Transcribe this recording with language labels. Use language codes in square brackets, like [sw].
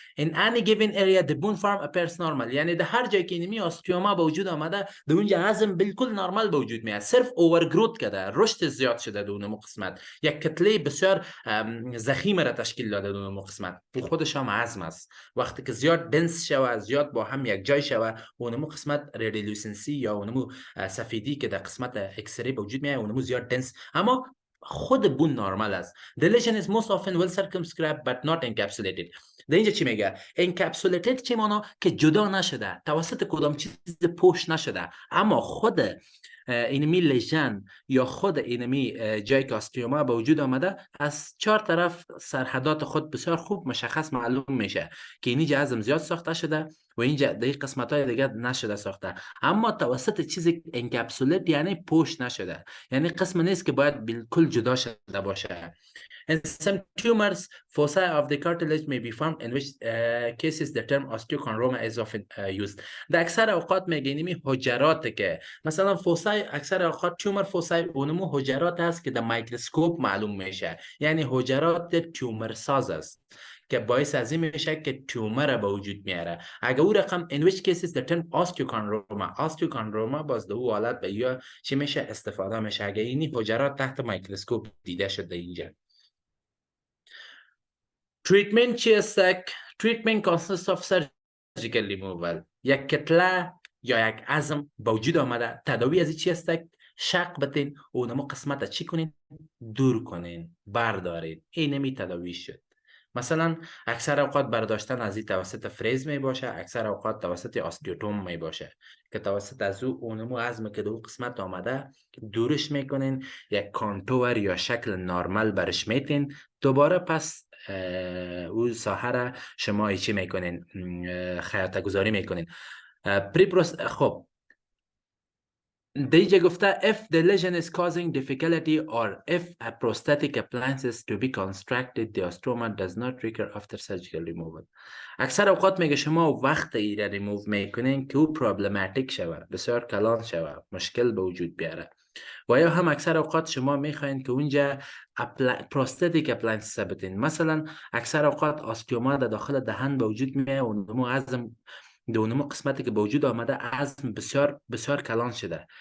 [en] In any given area the bone form appears normal [fa] یعنی در هر جایی که اینمی آستیوما به وجود آمده در اونجا عظم بالکل نرمال به وجود میاد، صرف اوورگروت کرده، رشد زیاد شده در اون قسمت، یک کتله بسیار ضخیم را تشکیل داده در اون قسمت، و خودش هم عظم است. وقتی که زیاد دنس شوه، زیاد با هم یک جای شوه، اونمو قسمت ریدیلوسنسی یا اونمو سفیدی که در قسمت اکسری به وجود میاد اونمو زیاد دنس، اما خود بون نرمال است. [en] The lesion is most often well circumscribed but not encapsulated. [fa] در اینجا چی میگه؟ encapsulated چی مانا؟ که جدا نشده، توسط کدام چیز پوش نشده، اما خود اینمی لیژن یا خود اینمی جایی که آستیوما به وجود آمده از چهار طرف سرحدات خود بسیار خوب مشخص معلوم میشه که اینجا عظم زیاد ساخته شده و اینجا در قسمت های دیگه نشده ساخته، اما توسط چیزی انکپسولیت یعنی پوش نشده، یعنی قسم نیست که باید بالکل جدا شده باشه. [en] In some tumors, foci of the cartilage may be found, in which cases the term osteochondroma is often used. [fa] در اکثر اوقات میگیم حجرات که مثلا فوسای اکثر اوقات تومر فوسای اونمو حجرات هست که در میکروسکوپ معلوم میشه، یعنی حجرات تومر ساز است که باعث از این میشه که تومر به وجود میاره. اگر او رقم [en] in which cases the term osteochondroma [fa] باز در او حالت به یا چی میشه استفاده میشه اگر اینی حجرات تحت میکروسکوپ دیده شده. اینجا [en] treatment [fa] چی است؟ [en] treatment consists of surgical removal. [fa] یک کتله یا یک عظم به وجود آمده، تداوی از چی است؟ شق بتین اونمو قسمت چی کنین؟ دور کنین، بردارین، اینمی تداوی شد. مثلا اکثر اوقات برداشتن از این توسط فریز می باشه، اکثر اوقات توسط آستیوتوم می باشه که توسط از اونمو عظم که دو قسمت آمده دورش میکنین، یک کانتور یا شکل نرمال برش میتین، دوباره پس او ساحه را شما چی میکنین؟ خیاطه گذاری میکنین. خب دیگه گفته [en] if the lesion is causing difficulty or if a prosthetic appliances to be constructed the osteoma does not recur after surgical removal. [fa] اکثر اوقات میگه شما وقت ایره ریموو میکنین که او پرابلماتیک شوه، بسیار کلان شوه، مشکل به وجود بیاره. و یا هم اکثر اوقات شما میخواین که اونجا پروستاتیک اپلاینس بتین. مثلا اکثر اوقات آستیوما در داخل دهن به وجود میاد و نمو عظم دونمو قسمتی که به وجود آمده عظم بسیار بسیار کلان شده.